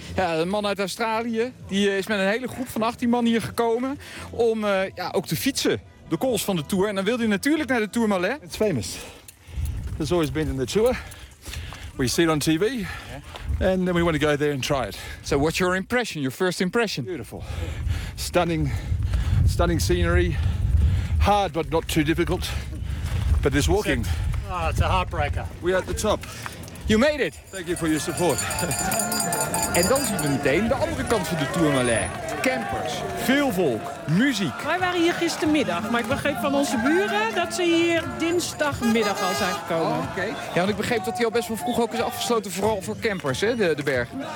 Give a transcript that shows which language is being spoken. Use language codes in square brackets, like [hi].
[nl] Ja, een man uit Australië die is met een hele groep van 18 man hier gekomen om ook te fietsen. De calls van de Tour. En dan wilde hij natuurlijk naar de Tourmalet. [en] It's famous. It's always been in the Tour. We see it on TV. Yeah. And then we want to go there and try it. So what's your impression, your first impression? Beautiful. Stunning, stunning scenery. Hard, but not too difficult. But there's walking. Oh, it's a heartbreaker. We're at the top. You made it. Thank you for your support. [nl] En dan zien we meteen de andere kant van de Tourmalet. Campers, veel volk, muziek. Wij waren hier gistermiddag, maar ik begreep van onze buren dat ze hier dinsdagmiddag al zijn gekomen. [en] Oh, okay. [nl] Ja, want ik begreep dat die al best wel vroeg ook is afgesloten, vooral voor campers, hè, de berg.